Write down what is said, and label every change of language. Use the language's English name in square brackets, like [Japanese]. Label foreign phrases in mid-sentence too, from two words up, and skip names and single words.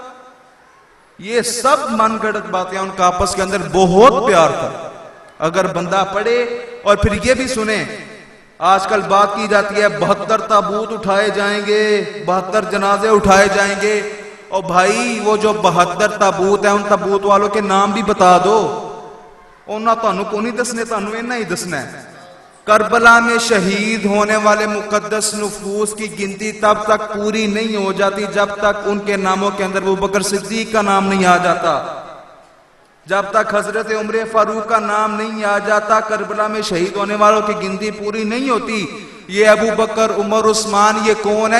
[Urdu] یہ سب من گھڑت باتیں، ان کا آپس کے اندر بہت پیار تھا۔ اگر بندہ پڑھے اور پھر یہ بھی سنے، آج کل بات کی جاتی ہے 72 تابوت اٹھائے جائیں گے، 72 جنازے اٹھائے جائیں گے۔ اور بھائی وہ جو 72 تابوت ہیں ان تابوت والوں کے نام بھی بتا دو۔ [Punjabi] انہاں تانوں کو نہیں دسنے، تانوں انہاں ہی دسنا ہے۔ [Urdu] کربلا میں شہید ہونے والے مقدس نفوس کی گنتی تب تک پوری نہیں ہو جاتی جب تک ان کے ناموں کے اندر ابوبکر صدیق کا نام نہیں آ جاتا، جب تک حضرت عمر فاروق کا نام نہیں آ جاتا۔ کربلا میں شہید ہونے والوں کی گنتی پوری نہیں ہوتی۔ یہ ابوبکر، عمر، عثمان، یہ کون ہے؟